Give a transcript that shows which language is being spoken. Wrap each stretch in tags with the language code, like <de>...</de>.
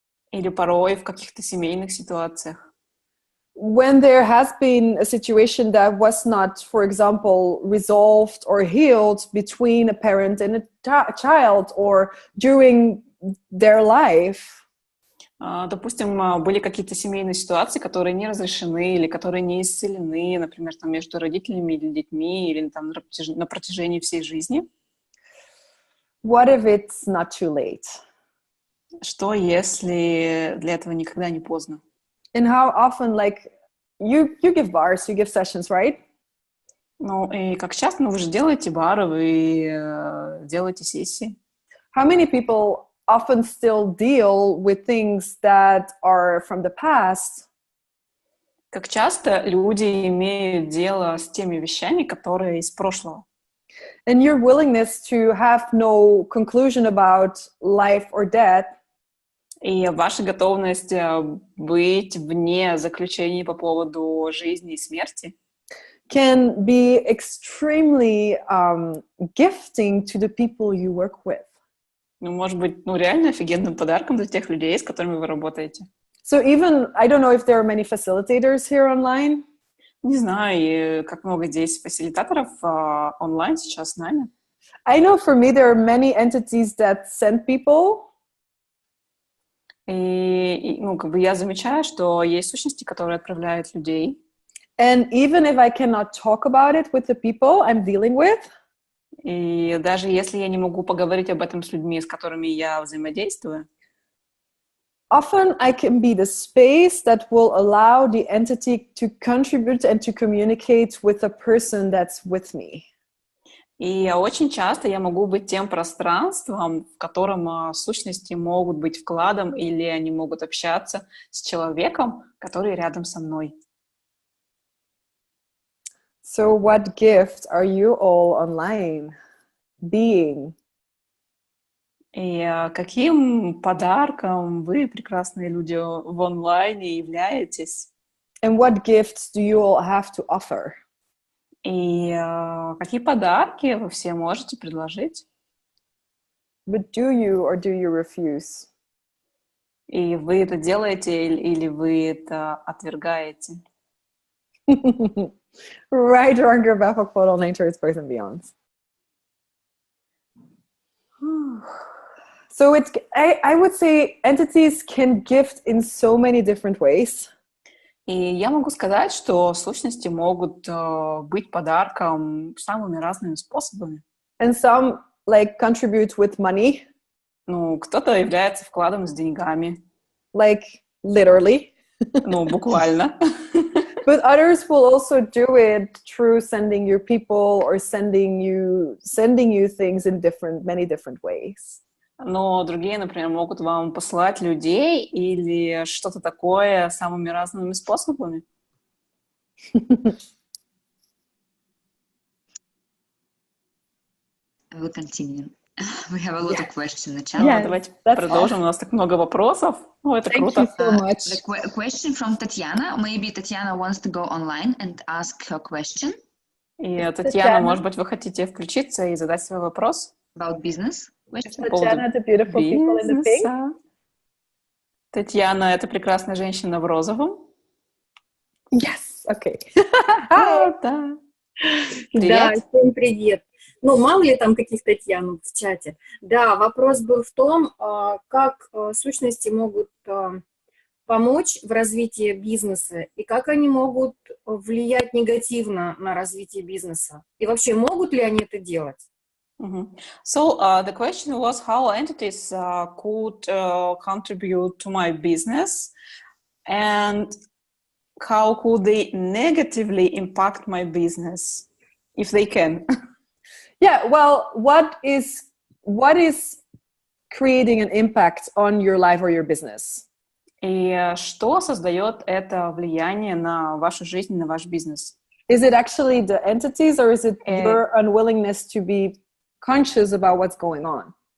<ru>Или порой в каких-то семейных ситуациях.</ru> <en>When there has been a situation that was not, for example, resolved or healed between a parent and a child or during their life.</en> <ru>Допустим, были какие-то семейные ситуации, которые не разрешены или которые не исцелены, например, там, между родителями или детьми, или там, на протяжении всей жизни.</ru> <en>What if it's not too late?</en> <ru>Что, если для этого никогда не поздно?</ru> <en>And how often, like, you give bars, you give sessions, right?</en> <ru>Ну, и как часто, вы же делаете бары, вы делаете сессии.</ru> <en>How many people often still deal with things that are from the past?</en> <ru>Как часто люди имеют дело с теми вещами, которые из прошлого?</ru> <en>And your willingness to have no conclusion about life or death.</en> <ru>И ваша готовность быть вне заключений по поводу жизни и смерти</ru> <en>can be extremely gifting to the people you work with.</en> <ru>Ну, может быть, реально офигенным подарком для тех людей, с которыми вы работаете.</ru> <en>So even, I don't know if there are many facilitators here online.</en> <ru>Не знаю, как много здесь фасилитаторов онлайн сейчас с нами.</ru> <en>I know for me there are many entities that send people.</en> <ru>И я замечаю, что есть сущности, которые отправляют людей.</ru> <en>And even if I cannot talk about it with the people I'm dealing with.</en> <ru>И даже если я не могу поговорить об этом с людьми, с которыми я взаимодействую.</ru> <en>Often I can be the space that will allow the entity to contribute and to communicate with the person that's with me.</en> <ru>И очень часто я могу быть тем пространством, в котором сущности могут быть вкладом, или они могут общаться с человеком, который рядом со мной.</ru> <en>So what gift are you all online being?</en> <ru>И каким подарком вы, прекрасные люди, в онлайне являетесь?</ru> <en>And what gifts do you all have to offer?</en> <ru>И какие подарки вы все можете предложить?</ru> <en>But do you or do you refuse?</en> <ru>И вы это делаете или вы это отвергаете?</ru> <en>Right, wrong, back, photo, nature, it's birth and beyond. So I would say entities can gift in so many different ways.</en> <ru>И я могу сказать, что сущности могут быть подарком самыми разными способами.</ru> <en>And some like contribute with money.</en> <ru>Ну, кто-то является вкладом с деньгами.</ru> <en>Like literally.</en> <ru>Ну, буквально.</ru> <en>But others will also do it through sending you people or sending you things in many different ways.</en> <ru>Но другие, например, могут вам посылать людей или что-то такое самыми разными способами.</ru> <en>I will continue. We have a lot of questions in the chat. Yeah,</en> <ru>давайте продолжим.</ru> <en>Awesome.</en> <ru>У нас так много вопросов. Ну, это круто.</ru> <en>Thank you so much. The question from Tatiana. Maybe Tatiana wants to go online and ask her question.</en> <ru>И Татьяна, может быть, вы хотите включиться и задать свой вопрос?</ru> <en>About business. Татьяна, the beautiful people in the pink.</en> <ru>Татьяна, это прекрасная женщина в розовом.</ru> <en>Yes, okay.</en> <ru>Да. Привет. Да, всем привет. Ну, мало ли там каких Татьян в чате. Да, вопрос был в том, как сущности могут помочь в развитии бизнеса и как они могут влиять негативно на развитие бизнеса. И вообще, могут ли они это делать?</ru> <en>So the question was how entities could contribute to my business and how could they negatively impact my business if they can. Yeah, well, what is creating an impact on your life or your business?</en> <ru>И что создает это влияние на вашу жизнь, на ваш бизнес?</ru> <en>Is it actually the entities or is it your unwillingness to be conscious about what's going on?</en>